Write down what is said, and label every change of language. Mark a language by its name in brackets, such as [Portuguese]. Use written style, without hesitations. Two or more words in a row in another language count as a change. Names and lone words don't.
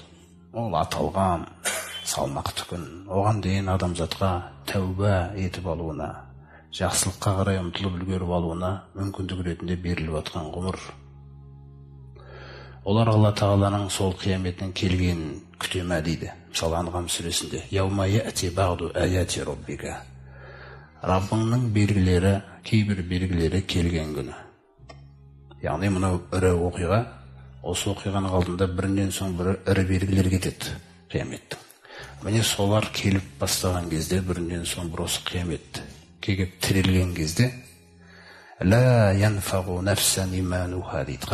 [Kazakh] Ол аталған салмақты күн. Оған дейін адамзатқа тәуба етіп алуына, жақсылыққа қарай ұмтылып үлгеріп алуына мүмкіндік ретінде беріліп жатқан ғұмыр. Олар Алла Тағаланың сол қияметінің келгенін күтеме дейді. Мысалы Анғам сүресінде [Arabic] يوم يأتي بعض آيات ربك, [Kazakh] Раббыңның белгілері, кейбір белгілері келген күні. Яғни мынау ірі оқиға, осы оқиғаның алдында бірінен соң бірі ірі белгілер кетеді қияметтің. Міне солар келіп бастаған кезде, бірінен соң бір осы қиямет келіп тірелген кезде [Arabic] لا ينفع نفسا إيمانها [Kazakh] дейді.